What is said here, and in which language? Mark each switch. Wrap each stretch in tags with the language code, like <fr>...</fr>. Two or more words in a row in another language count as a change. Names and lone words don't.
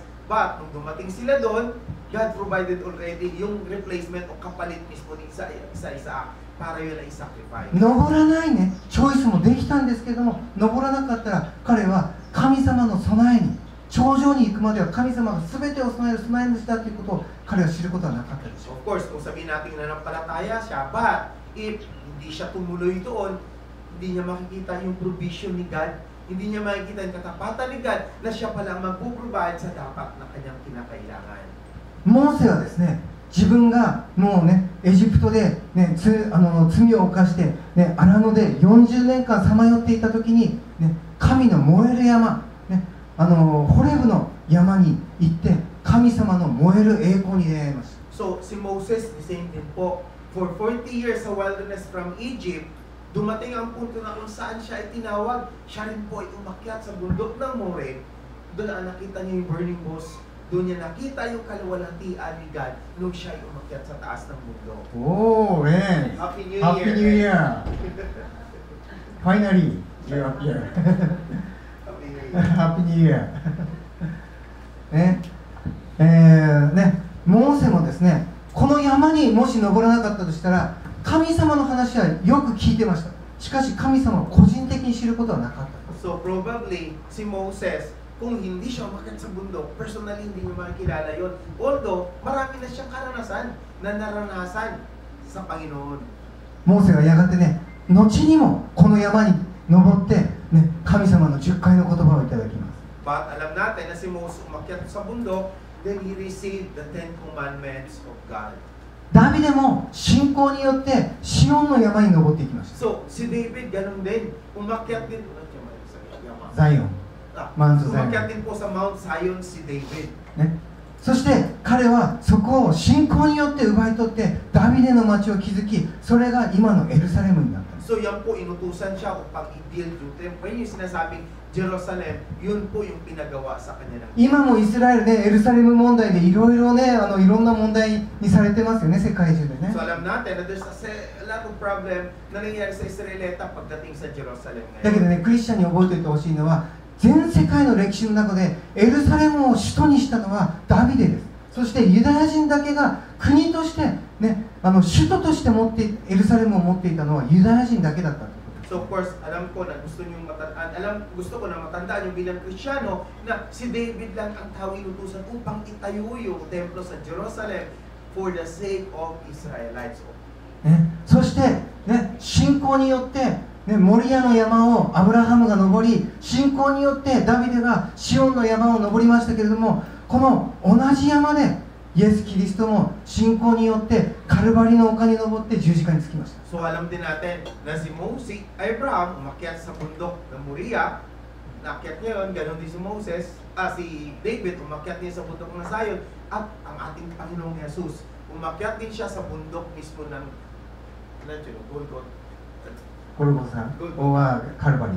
<tl>But nung dumating sila doon,</tl> <en>God provided already</en> <tl>yung replacement o kapalit mismo ni Isaac para yun ay sacrifice.</tl> <ja>登らないね、チョイスもできたんですけども、登らなかったら彼は神様の備えに、頂上に行くまでは神様が全てを備える備え主だということを彼は知ることはなかったでしょう。</ja> <en>Of course,</en> <tl>kung sabihin natin nanampalataya siya,</tl> <en>but if</en> <tl>hindi siya tumuloy doon, hindi niya makikita yung provision ni God, hindi niya makikita yung katapatan ni God na siya pala mag-provide sa dapat na kanyang kinakailangan.</tl> <ja>モーセはですね、自分がもうね、エジプトで、ね、罪を犯して、ね、荒野で40年間さまよっていた時に、ね、神の燃える山、ね、ホレブの山に行って神様の燃える栄光に出会いました。</ja> <en>So, si Moses, the same thing po, for 40 years sa wilderness from Egypt,</en> <tl>dumating ang punto na kung saan siya ay tinawag, siya rin po ay umakyat sa bundok ng Moreh. Doon ang nakita niya yung burning bush. Doon niya nakita yung kaluwalhatian ni God nung siya ay umakyat sa taas ng bundok.</tl> <en>Oh, man. Happy New Happy Year! New Year! Finally, you're up here. Happy New Happy New Year</en> <ja>ね、モーセもですね、この山にもし登らなかったとしたら神様の話はよく聞いてました。しかし神様を個人的に知ることはなかった。</ja> <en>So probably</en> <tl>si Moses, kung hindi siya umakyat sa bundok, personally hindi niya makikilala yun. Although marami na siyang karanasan na naranasan sa Panginoon.</tl> <ja>モーセはやがてね、後にもこの山に登って、ね、神様の10回の言葉をいただきます。</ja> <tl>But alam natin na si Moses umakyat sa bundok,</tl> <en>then he received the 10 commandments of God.</en> <ja>ダビデも信仰によってシオンの山に登っていきました。</ja> <tl>So si David ganun din, umakyat din Zion, Mount Zion. Umakyat din po sa Mount Zion si David.</tl> <ja>ね、そして彼はそこを信仰によって奪い取ってダビデの町を築き、それが今のエルサレムになった。</ja> <tl>So yan po inutusan siya upang i-build yung temple. Yung sinasabing Jerusalem, yun po yung pinagawa sa kanya ng</tl> <ja>今もイスラエルでエルサレム問題でいろいろね、いろんな問題にされてますよね、世界中でね。</ja> <tl>So alam natin na</tl> <en>there's a lot of problem</en> <tl>na nangyayari sa Israelita pagdating sa Jerusalem</tl> <ja>だけど</ja> <tl>ngayon.</tl> <ja>ね、クリスチャンに覚えておいてほしいのは、全世界の歴史の中でエルサレムを首都にしたのはダビデです。そしてユダヤ人だけが国として、ね、首都として持ってエルサレムを持っていたのはユダヤ人だけだったということです。</ja> <en>So of course,</en> <tl>alam ko na gusto ko na matandaan yung bilang Kristiyano na si David lang ang tao inutusan upang itayo yung templo sa Jerusalem</tl> <en>for the sake of Israelites.</en> <ja>ね、そして、ね、信仰によって、ね、モリアの山をアブラハムが登り、信仰によってダビデがシオンの山を登りましたけれども、この同じ山でイエス・キリストも信仰によってカルバリの丘に登って十字架につきました。</ja> <tl>So alam din natin na si Abraham umakyat sa bundok ng Moriah, naakyat niya yun, ganoon din si si David umakyat din sa bundok ng Zion, at ang ating Panginoong Jesus umakyat din siya sa bundok mismo ng Golgotha o Calvary.</tl>